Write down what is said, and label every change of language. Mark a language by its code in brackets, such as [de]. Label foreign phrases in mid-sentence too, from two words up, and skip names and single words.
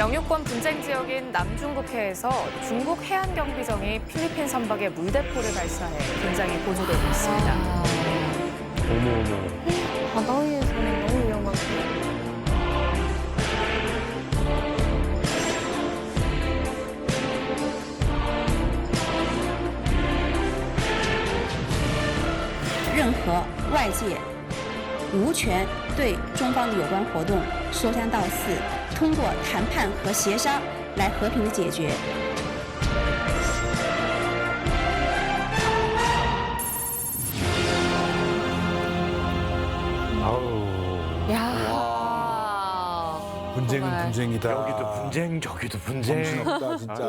[ko] 영유권 분쟁 지역인 남중국해에서 중국 해안경비정이 필리핀 선박에 물대포를 발사해 긴장이 고조되고 있습니다. 어머. 바다 위에서는 너무 위험한데. [zh] 任何外界无权对中方的有关活动说三道四，通过谈判和协商来和平的解决。 [ko] 아우. 야. 분쟁은 정말. 분쟁이다. 여기도 분쟁, 저기도 분쟁. 정신없다 진짜.